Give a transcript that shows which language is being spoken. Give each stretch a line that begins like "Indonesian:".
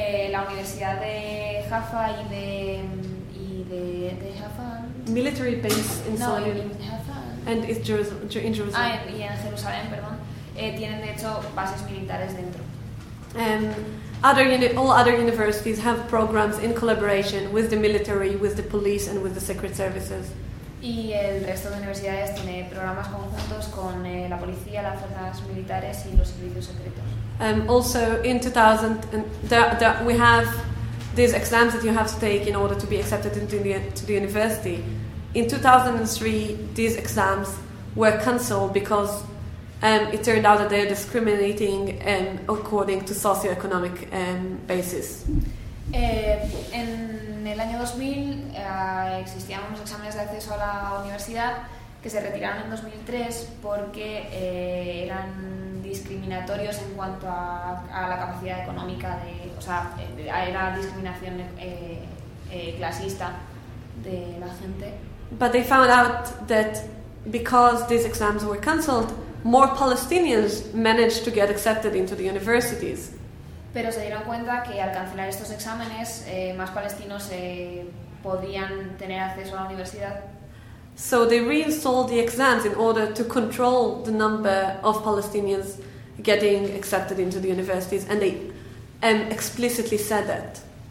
Spanish: La Universidad de Haifa y de Haifa.
English: Military base inside. No, in Haifa. And it's Jerusalem.
Spanish: Y en Jerusalén, perdón. Tienen de hecho bases militares dentro.
English: All other universities have programs in collaboration with the military, with the police, and with the secret services.
Spanish: Y el resto de universidades tiene programas conjuntos con la policía, las fuerzas militares y los servicios secretos.
English: Also, in 2000, we have these exams that you have to take in order to be accepted into to the university. In 2003, these exams were cancelled because it turned out that they are discriminating according to socioeconomic basis.
Spanish: En el año 2000 existían unos exámenes de acceso a la universidad que se retiraron en 2003 porque eran discriminatorios en cuanto a la capacidad económica de, o sea, era discriminación clasista de la gente.
English: But they found out that because these exams were cancelled, more Palestinians managed to get accepted into the universities.
Spanish: Pero se dieron cuenta que al cancelar estos exámenes, más palestinos podían tener acceso a la universidad.
English: So they reinstalled the exams in order to control the number of Palestinians getting accepted into the universities, and they explicitly said that.